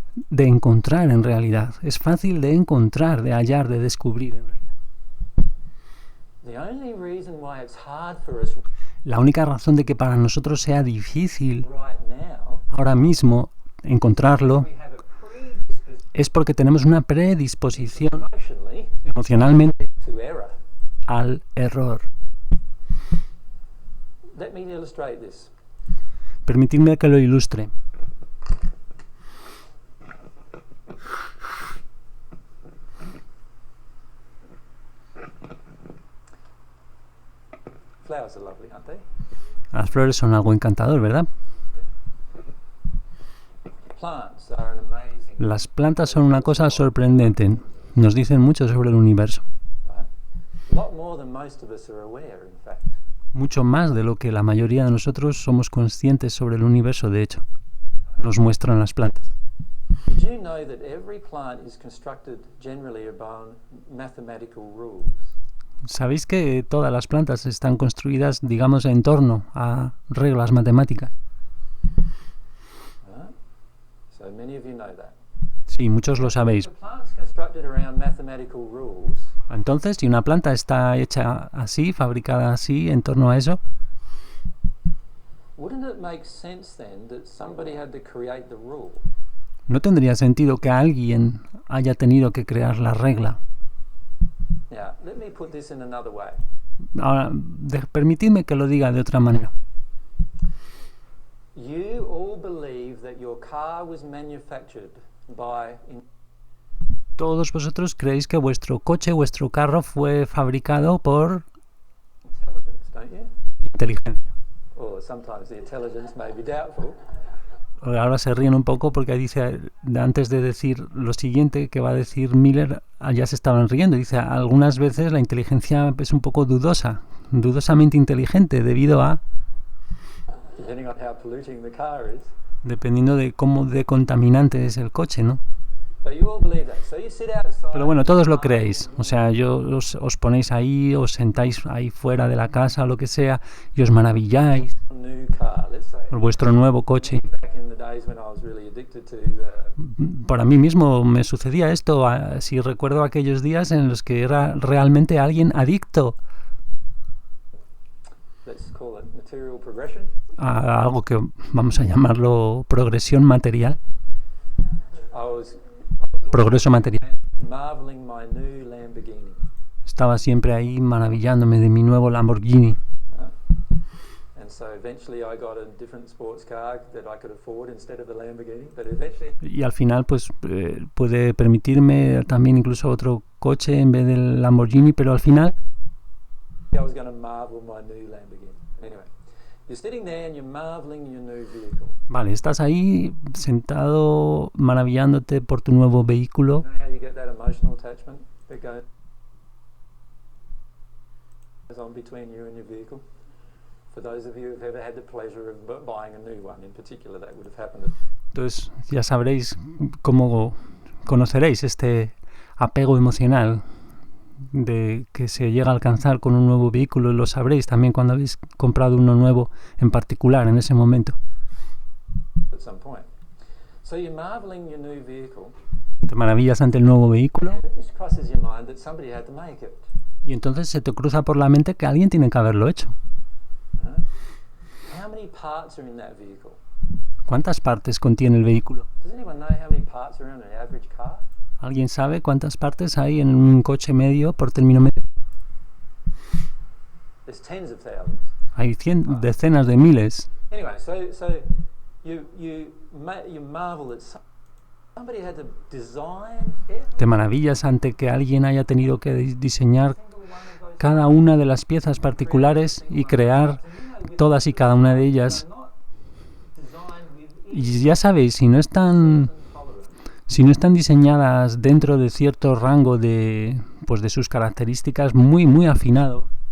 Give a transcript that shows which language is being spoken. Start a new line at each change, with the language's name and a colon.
Spanish: de encontrar en realidad. Es fácil de encontrar, de hallar, de descubrir en realidad.
English: The only reason why it's hard for us
Spanish: La única razón de que para nosotros sea difícil
English: right now,
Spanish: ahora mismo encontrarlo
English: we have a predisposition
Spanish: es porque tenemos una predisposición
English: emotionally
Spanish: emocionalmente
English: to error.
Spanish: al error.
English: Let me illustrate this.
Spanish: Permitidme que lo ilustre.
English: Flowers are lovely, aren't they?
Spanish: Las flores son algo encantador, ¿verdad?
English: Plants are an amazing,
Spanish: Las plantas son una cosa sorprendente. Nos dicen mucho sobre el universo.
English: right? A lot more than most of us are aware, in fact.
Spanish: Mucho más de lo que la mayoría de nosotros somos conscientes sobre el universo, de hecho. Nos muestran las plantas.
English: Did you know that every plant is constructed generally upon mathematical rules?
Spanish: ¿Sabéis que todas las plantas están construidas, digamos, en torno a reglas matemáticas?
English: Right? So many of you know that.
Spanish: Sí, muchos lo sabéis.
English: If a plant's constructed around mathematical rules,
Spanish: Entonces, si una planta está hecha así, fabricada así, en torno a eso,
English: wouldn't it make sense then that somebody had to create the rule?
Spanish: no tendría sentido que alguien haya tenido que crear la regla.
English: Now, let me put this in another way.
Spanish: Ahora, permitidme que lo diga de otra manera.
English: You all believe that your car was manufactured by
Spanish: Todos vosotros creéis que vuestro coche, vuestro carro fue fabricado por
English: intelligence, don't you?
Spanish: inteligencia.
English: Or sometimes the intelligence may be doubtful.
Spanish: Ahora se ríen un poco porque dice, antes de decir lo siguiente que va a decir Miller, ya se estaban riendo. Dice, algunas veces la inteligencia es un poco dudosa, dudosamente inteligente, debido a,
English: Depending on how polluting the car is.
Spanish: dependiendo de cómo de contaminante es el coche, ¿no?
English: But you all believe that. So you sit outside.
Spanish: Pero bueno, todos lo creéis. O sea, os ponéis ahí, os sentáis ahí fuera de la casa o lo que sea, y os maravilláis
English: New car, let's say.
Spanish: por vuestro nuevo coche.
English: Back in the days when I was really addicted to
Spanish: Para mí mismo me sucedía esto, si recuerdo aquellos días en los que era realmente alguien adicto
English: let's call it material progression.
Spanish: a algo que vamos a llamarlo progresión material,
English: I was
Spanish: progreso material.
English: marveling my new Lamborghini.
Spanish: Estaba siempre ahí maravillándome de mi nuevo Lamborghini.
English: And so eventually I got a different sports car that I could afford instead of the Lamborghini. But eventually
Spanish: Y al final pues pude permitirme también incluso otro coche en vez del Lamborghini, pero al final
English: I was going to marvel my new Lamborghini. Anyway, you're sitting there and you're marveling your new vehicle.
Spanish: vale, estás ahí sentado maravillándote por tu nuevo vehículo.
English: You know how you get that emotional attachment that goes on between you and your vehicle? For those of you who've ever had the pleasure of buying a new one in particular, that would have happened.
Spanish: Entonces ya sabréis cómo conoceréis este apego emocional de que se llega a alcanzar con un nuevo vehículo, y lo sabréis también cuando habéis comprado uno nuevo en particular en ese momento.
English: At some point. So you're marveling your new vehicle,
Spanish: Te maravillas ante el nuevo vehículo
English: and it just crosses your mind that somebody had to make it.
Spanish: y entonces se te cruza por la mente que alguien tiene que haberlo hecho.
English: How many parts are in that vehicle?
Spanish: ¿Cuántas partes contiene el vehículo?
English: Does anyone know how many parts are in an average car?
Spanish: ¿Alguien sabe cuántas partes hay en un coche medio por término medio?
English: There's tens of thousands.
Spanish: Hay decenas de miles.
English: Anyway, so you marvel that somebody had to design every
Spanish: Te maravillas ante que alguien haya tenido que diseñar
English: single one of those
Spanish: cada una de las piezas particulares y crear todas y cada una de ellas.
English: not designed with
Spanish: Y ya sabéis, si no están diseñadas dentro de cierto rango de sus características muy afinado,